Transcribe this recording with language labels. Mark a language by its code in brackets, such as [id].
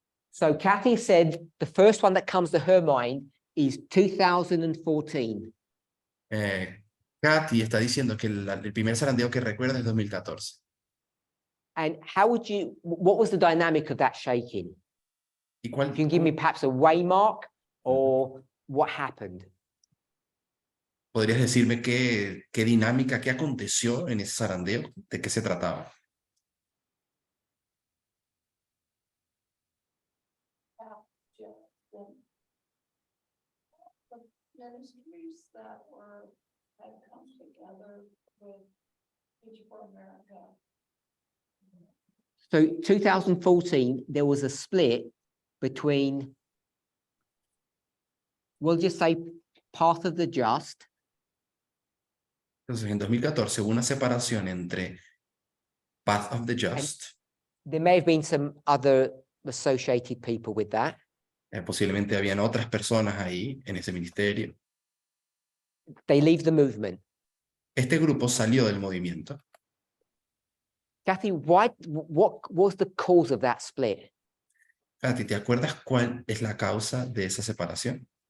[en] So Kathy said the first one that comes to her mind is 2014. [es] Katy está diciendo que el primer zarandeo que recuerda es 2014. [en] And what was the dynamic of that shaking? [es] ¿Y cuál? [en] If you can give me perhaps a waymark or what happened. [es] ¿Podrías decirme qué dinámica, qué aconteció en ese zarandeo? ¿De qué se trataba? [en] Ministries that had come together with Teach for America. So 2014, there was a split between, we'll just say, Path of the Just. [es] Entonces, en 2014 hubo una separación entre [en] Path of the Just. There may have been some other associated people with that. [es] Posiblemente habían otras personas ahí en ese ministerio. [en] They leave the movement. [es] Este grupo salió del movimiento. [en] Kathy, what was the cause of that split? [es] Katy, ¿te acuerdas cuál es la causa de esa separación?